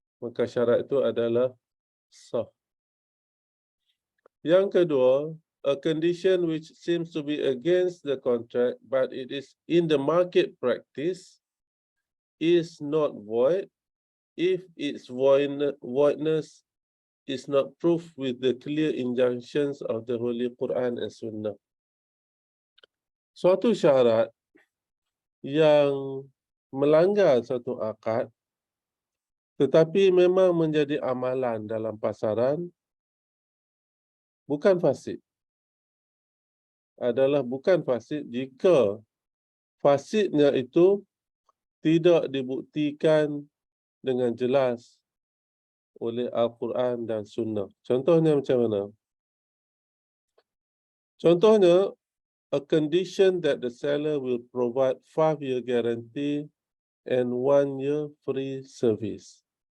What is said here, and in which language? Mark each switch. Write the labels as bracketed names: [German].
[Malay] Maka syarat itu adalah sah. Yang kedua, [English] a condition which seems to be against the contract but it is in the market practice is not void if its voidness is not proof with the clear injunctions of the Holy Quran and Sunnah. [Malay] Suatu syarat yang melanggar satu akad tetapi memang menjadi amalan dalam pasaran bukan fasid. Adalah bukan fasid jika fasidnya itu tidak dibuktikan dengan jelas oleh Al-Quran dan Sunnah. Contohnya macam mana? Contohnya, [English] a condition that the seller will provide 5-year guarantee and 1-year free service.